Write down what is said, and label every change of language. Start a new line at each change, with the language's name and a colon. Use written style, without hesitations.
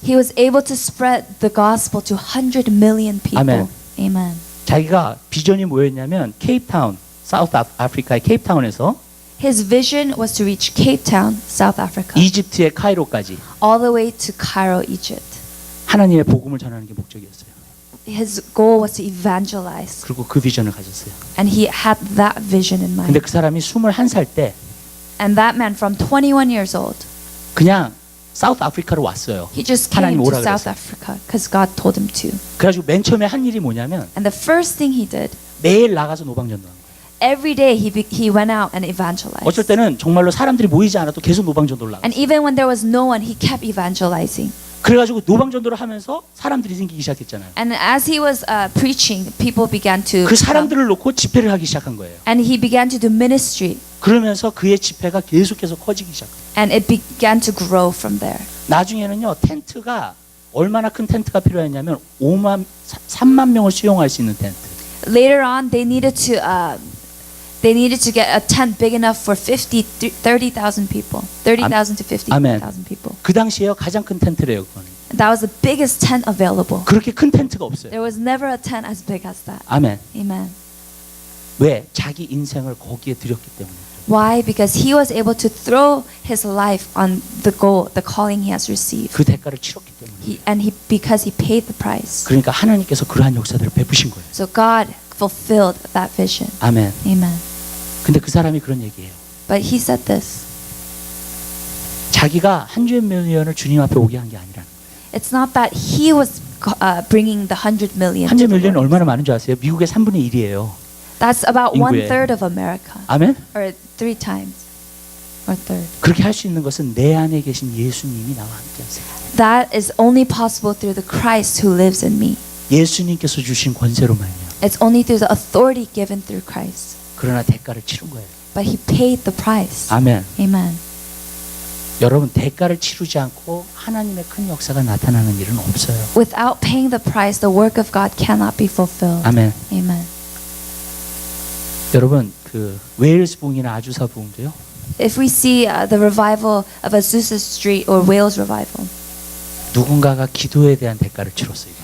English: He was able to spread the gospel to 100 million people. Amen. Amen.
Korean: 자기가 비전이 뭐였냐면 케이프타운, 사우스 아프리카의 케이프타운에서
English: His vision was to reach Cape Town, South Africa,
Korean: 이집트의 카이로까지
English: all the way to Cairo, Egypt.
Korean: 하나님의 복음을 전하는 게 목적이었어요.
English: His goal was to evangelize,
Korean: 그리고 그 비전을 가졌어요.
English: and he had that vision in
Korean: 근데
English: mind.
Korean: 그 사람이 21살 때
English: And that man, from 21 years old,
Korean: 그냥 사우스 아프리카로 왔어요.
English: he just came
Korean: 하나님
English: to
Korean: 오라
English: South
Korean: 그랬어요.
English: Africa because God told him to.
Korean: 그래가지고 맨 처음에 한 일이 뭐냐면
English: And the first thing he did,
Korean: 매일 나가서 노방전도한 거예요.
English: every day he went out and evangelized.
Korean: 어쩔 때는 정말로 사람들이 모이지 않아도 계속 노방전도를 나가요.
English: And even when there was no one, he kept evangelizing.
Korean: 그래가지고 노방전도를 하면서 사람들이 생기기 시작했잖아요.
English: And as he was preaching, people began to
Korean: 그 사람들을 놓고 집회를 하기 시작한 거예요.
English: and he began to do ministry,
Korean: 그러면서 그의 집회가 계속해서 커지기 시작해요.
English: and it began to grow from there.
Korean: 나중에는요, 텐트가 얼마나 큰 텐트가 필요했냐면 3만 명을 수용할 수 있는 텐트.
English: Later on, they needed to get a tent big enough for 30,000 people, 30,000 to 50,000 people.
Korean: 그 당시에요, 가장 큰 텐트래요, 그거는.
English: That was the biggest tent available.
Korean: 그렇게 큰 텐트가 없어요.
English: There was never a tent as big as that.
Korean: 아멘.
English: Amen.
Korean: 왜? 자기 인생을 거기에 드렸기 때문에.
English: Why? Because he was able to throw his life on the goal, the calling he has received.
Korean: 그 대가를 치렀기 때문에.
English: Because he paid the price.
Korean: 그러니까 하나님께서 그러한 역사들을 베푸신 거예요.
English: So God fulfilled that vision.
Korean: 아멘.
English: Amen.
Korean: 근데 그 사람이 그런 얘기예요.
English: But he said this.
Korean: 자기가
English: 100 million
Korean: 을 주님 앞에 오게 한 게 아니라는 거예요.
English: It's not that he was bringing the 100 million. 100 to the million
Korean: 은
English: Lord.
Korean: 얼마나 많은 줄 아세요? 미국의 3분의 1이에요.
English: That's about
Korean: 인구의.
English: 1/3 of America,
Korean: 아멘.
English: or 3 times, or third.
Korean: 그렇게 할 수 있는 것은 내 안에 계신 예수님이 나와 함께 하세요.
English: That is only possible through the Christ who lives in me.
Korean: 예수님께서 주신 권세로만요.
English: It's only through the authority given through Christ.
Korean: 그러나 대가를 치른 거예요.
English: But he paid the price.
Korean: 아멘.
English: Amen.
Korean: 여러분 대가를 치르지 않고 하나님의 큰 역사가 나타나는 일은 없어요.
English: Without paying the price, the work of God cannot be fulfilled.
Korean: 아멘.
English: Amen.
Korean: 여러분 그 웨일스 부흥이나 아주사 부흥도요.
English: If we see the revival of Azusa Street or Wales revival,
Korean: 누군가가 기도에 대한 대가를 치렀어요.